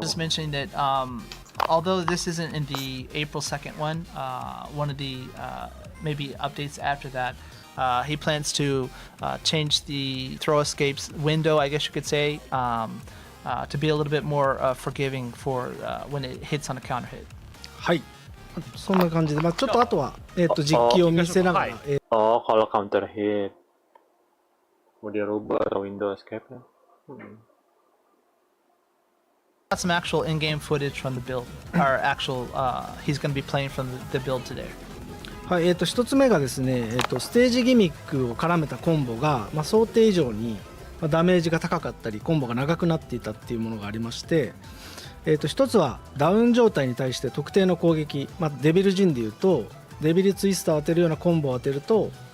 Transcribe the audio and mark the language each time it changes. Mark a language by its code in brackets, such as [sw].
[en] Just mentioning that although this isn't in the April 2nd one, one of the maybe updates after that, he plans to change the throw escapes window, I guess you could say, to be a little bit more forgiving for when it hits on a counter hit. [ja] はい。そんな感じで、ちょっとあとは実機を見せながら、 [id] kalau counter hit mau dirubah atau window escape-nya. [en] Got some actual in-game footage from the build, or actual he's going to be playing from the build today. [ja] はい、一つ目がですね、ステージギミックを絡めたコンボが、想定以上にダメージが高かったりコンボが長くなっていたっていうものがありまして、一つはダウン状態に対して特定の攻撃、デビルジンでいうとデビルツイスターを当てるようなコンボを当てると